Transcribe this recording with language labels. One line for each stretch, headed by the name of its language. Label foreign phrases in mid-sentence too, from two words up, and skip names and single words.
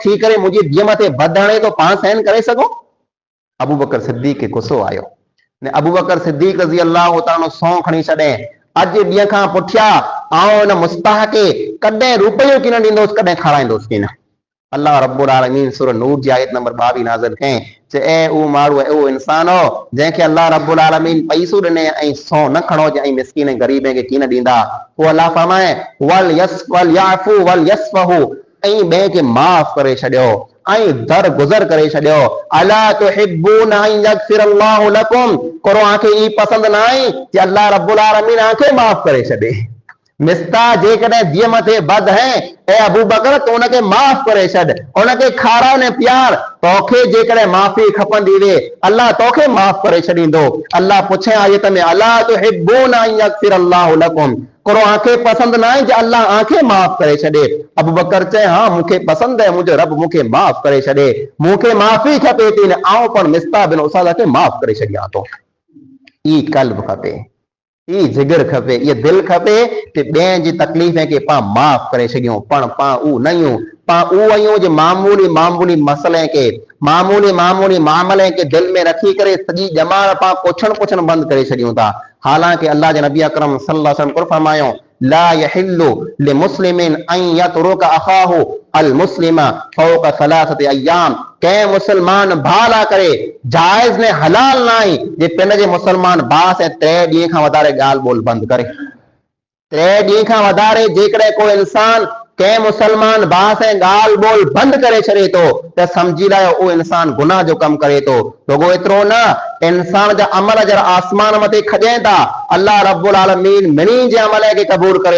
Sindhi: थी करे मुंहिंजी धीअ मथे बद हणे तो पाण सहन करे सघो अबू बकर सिद्दीक़ खे गुस्सो आयो ने अबू बकर सिद्दीक़
Arabic: رضي الله تعالى
Sindhi: सौं खणी छॾे अॼु ॾींहं खां पुठियां आउं हिन मुस्ताह खे कॾहिं रुपयो की न ॾींदोसि कॾहिं खाराईंदोसि की न अल्लाह रब्बुल आलमीन सूरह नूर जी आयत नंबर 22 नाज़िल कयईं जे ए उहो माण्हू उहो इंसान हो जंहिंखे अल्लाह रब्बुल आलमीन पैसो ॾिने ऐं सौ न खणो जे ऐं मिस्कीन ऐं ग़रीब खे कीन ॾींदा पोइ अल्लाह फरमाए
Arabic: وليعفوا وليصفحوا
Sindhi: ऐं ॿिए खे माफ़ करे छॾियो ऐं दर गुज़र करे छॾियो
Arabic: ألا تحبون أن يغفر الله لكم
Sindhi: कोरो आंखे ई पसंदि न आहे जे अल्लाह रब्बुल आलमीन आंखे माफ़ करे छॾे मिस्ता जेकॾहिं धीअ मथे बद है ए अबू बकर तूं उनखे माफ़ करे छॾ उनखे खाराए ने प्यार तोखे जेकॾहिं माफ़ी खपंदी वे अल्लाह तोखे माफ़ करे छॾींदो अल्लाह पुछे आयत में
Arabic: ألا تحبون أن يغفر الله لكم
Sindhi: कोरो आंखे पसंदि न आहे जे अल्लाह आंखे माफ़ करे छॾे अबू बकर चए हाँ मूंखे पसंदि आहे मुंहिंजो रब मूंखे माफ़ करे छॾे मूंखे माफ़ी खपे थी न आउं पण मिस्ता बिन उसासा खे माफ़ करे छॾियां थो ई कल्ब खपे ई जिगर खपे ये दिल खपे कि ॿिए जी तकलीफ़ खे पाण माफ़ करे छॾियूं पण पाण उहो न आहियूं पाण उहो आहियूं जे मामूली मसइले खे मामूली मामले खे दिल में रखी करे सॼी ॼमार पाण पुछण बंदि करे छॾियूं था हालांकि अल्लाह जे नबी अकरम
Arabic: صلى الله عليه وسلم
Sindhi: फरमायो
Arabic: لا يحل لمسلم أن يترك أخاه المسلم فوق ثلاثة أيام
Sindhi: कंहिं मुसलमान भाउ लाइ करे जाइज़ ने हलाल न आहे जे पंहिंजे मुसलमान भाउ से 3 ॾींहं खां वधारे ॻाल्हि ॿोल बंदि करे 3 ॾींहं खां वधारे जेकॾहिं को इंसान कंहिं मुसलमान भाउ से ॻाल्हि ॿोल बंदि करे छॾे थो त सम्झी लायो उहो इंसान गुनाह जो कमु करे थो रुॻो एतिरो न इंसान जा अमल जरा आसमान मथे खॼनि था अल्लाह रब्बुल आलमीन मिनी जे अमल खे क़बूल करे